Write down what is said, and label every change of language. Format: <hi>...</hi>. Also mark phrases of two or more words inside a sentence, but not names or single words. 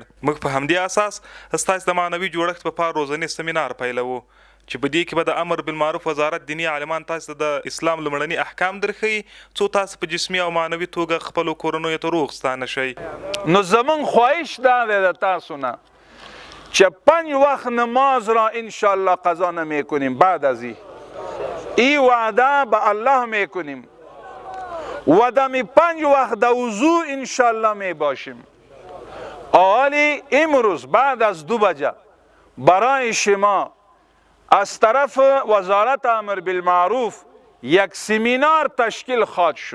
<ps>موږ په همدې اساس ستاسو د معنوي جوړښت په پار روزنی سیمینار پیلوو چې په دې کې به د امر بالمعروف وزارت دینی عالمان تاسو د اسلام لومړني احکام درښيي څو تاسو په جسمي او معنوي توګه خپل کورنیو ته روغ ستانه شئ. نو زمون خواهش دا دی د تاسو نه چې</ps> <fa>5 وقت نماز را انشالله قضا نمیکنیم، بعد از این وعده به الله میکنیم و دمی 5 وقت در وضو انشالله می باشیم. حالی امروز بعد از 2 بجه برای شما از طرف وزارت امر بالمعروف یک سیمینار تشکیل خواهد شد.</fa>